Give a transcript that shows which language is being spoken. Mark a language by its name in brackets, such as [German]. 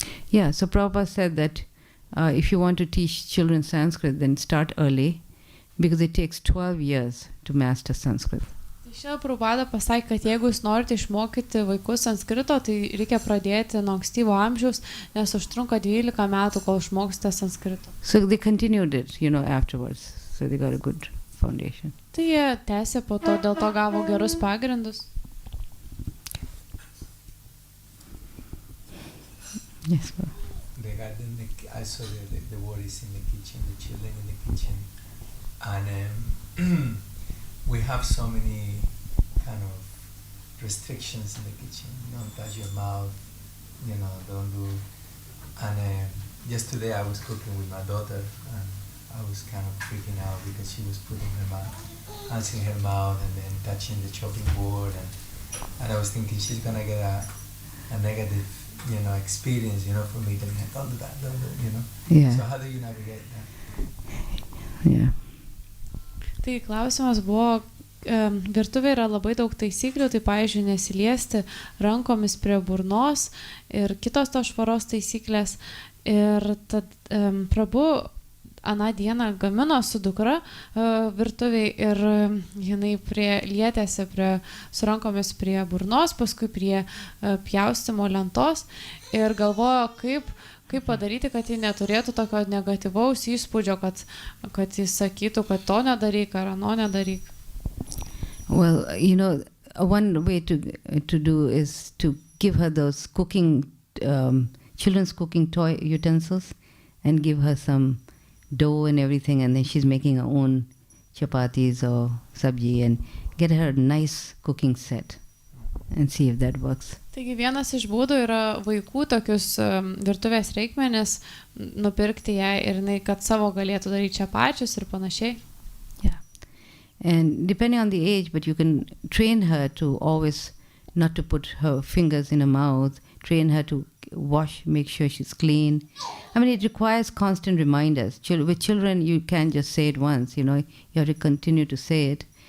[English] Yeah, so Prabhupada said that if you want to teach children Sanskrit, then start early because it takes 12 years to master Sanskrit. [Lithuanian] Šiandien Prabhupada pasakė, kad jeigu jūs norite išmokyti vaikus sanskrito, tai reikia pradėti nuo ankstyvo amžiaus, nes užtrunka 12 metų, kol išmoksite sanskrito. [English] So they continued it, afterwards. So they got a good foundation. [Lithuanian] Tai jie tęsė po to, dėl to gavo gerus pagrindus. [English] Yes, well. I saw the worries in the kitchen, the children in the kitchen, and we have so many kind of restrictions in the kitchen. Don't touch your mouth, don't do. And just today I was cooking with my daughter, and I was kind of freaking out because she was putting hands in her mouth and then touching the chopping board, and I was thinking she's gonna get a negative, experience, for me telling her, don't do that, Yeah. So how do you navigate that? Yeah. [Lithuanian] Tai klausimas buvo, virtuvė yra labai daug taisyklių, tai pavyzdžiui nesiliesti rankomis prie burnos ir kitos to švaros taisyklės. Ir tad Prabhu aną dieną gamino su dukra virtuviai ir jinai lietėsi su rankomis prie burnos, paskui prie pjaustimo lentos ir galvojo, kaip padaryti, kad ji neturėtų tokio negatyvaus įspūdžio, kad jis sakytų, kad to nedaryk ar ano nedaryk. [English] Well, one way to do is to give her those cooking, children's cooking toy utensils and give her some dough and everything, and then she's making her own chapatis or sabji and get her a nice cooking set and see if that works. [Lithuanian] Taigi vienas iš būdų yra vaikų tokius virtuvės reikmenis nupirkti jai ir kad savo galėtų daryti čepačius ir panašiai. [English] Yeah. And depending on the age, but you can train her to always not to put her fingers in her mouth, train her to wash, make sure she's clean. I mean, it requires constant reminders. With children, you can't just say it once, you have to continue to say it.